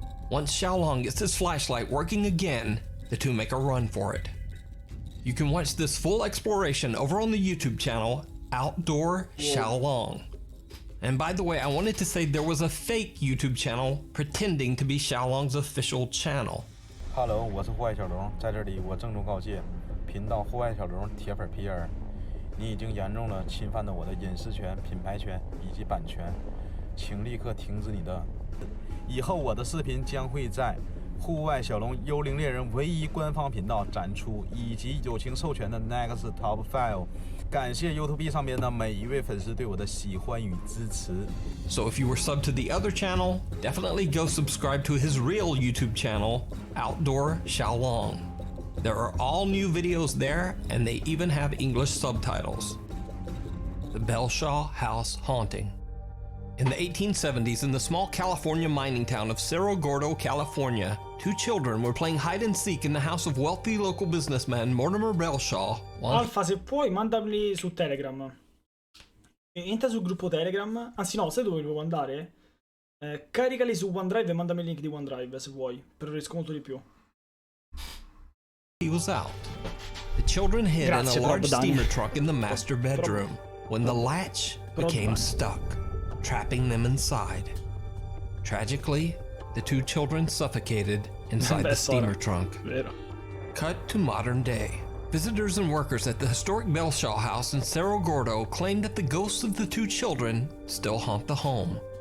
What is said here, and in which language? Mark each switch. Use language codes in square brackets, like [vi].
[en] Once Xiaolong gets his flashlight working again, the two make a run for it. You can watch this full exploration over on the YouTube channel, Outdoor Xiaolong. And by the way, I wanted to say there was a fake YouTube channel pretending to be Xiaolong's official channel. [zh] Hello， 我是户外小龙，在这里我郑重告诫，频道户外小龙铁粉皮儿，你已经严重了侵犯了我的隐私权、品牌权以及版权，请立刻停止你的。以后我的视频将会在户外小龙幽灵猎人唯一官方频道展出，以及友情授权的 Next Top File。感谢 YouTube 上面的每一位粉丝对我的喜欢与支持。 [en] So if you were subbed to the other channel, definitely go subscribe to his real YouTube channel, Outdoor Xiaolong. There are all new videos there, and they even have English subtitles. The Belshaw House Haunting. In the 1870s, in the small California mining town of Cerro Gordo, California, 2 children were playing hide and seek in the house of wealthy local businessman Mortimer Belshaw. [it] Alfa, se puoi, mandameli su Telegram. Entra sul gruppo Telegram. Anzi, no, sai dove devo andare? Caricali su OneDrive e mandami il link di OneDrive se vuoi, per un risconto di più. [en] He was out. The children hid in a large steamer truck in the master bedroom when the latch became stuck, trapping them inside. Tragically, the 2 children suffocated inside the steamer trunk. Cut to modern day. Visitors and workers at the historic Belshaw house in Cerro Gordo claim that the ghosts of the 2 children still haunt the home.